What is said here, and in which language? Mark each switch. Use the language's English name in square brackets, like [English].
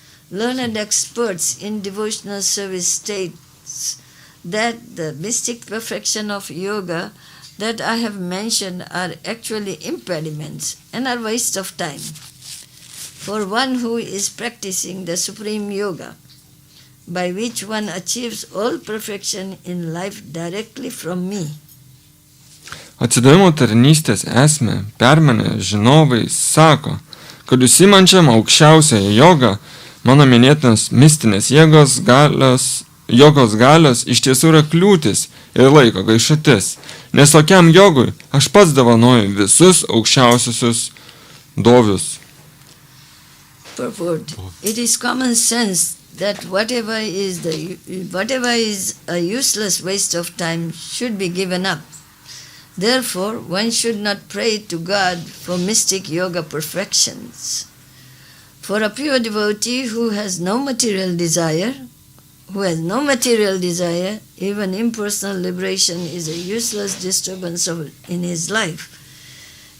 [English] Learned experts in devotional service states that the mystic perfection of yoga that I have mentioned are actually impediments and are waste of time for one who is practicing the supreme yoga, by which one achieves all perfection in life directly from me. [Lithuanian] Atsidavimo tarnystės esmę permenę žinovai sako, kad užsiimančiam aukščiausiąją jogą mano minėtinos mistinės jogos galios iš tiesų yra kliūtis ir laiko gaišatis, nes tokiam jogui aš pats dovanoju visus aukščiausiusius dovius. [English] Purport. It is common sense that whatever is a useless waste of time should be given up. Therefore, one should not pray to God for mystic yoga perfections. For a pure devotee who has no material desire, even impersonal liberation is a useless disturbance in his life.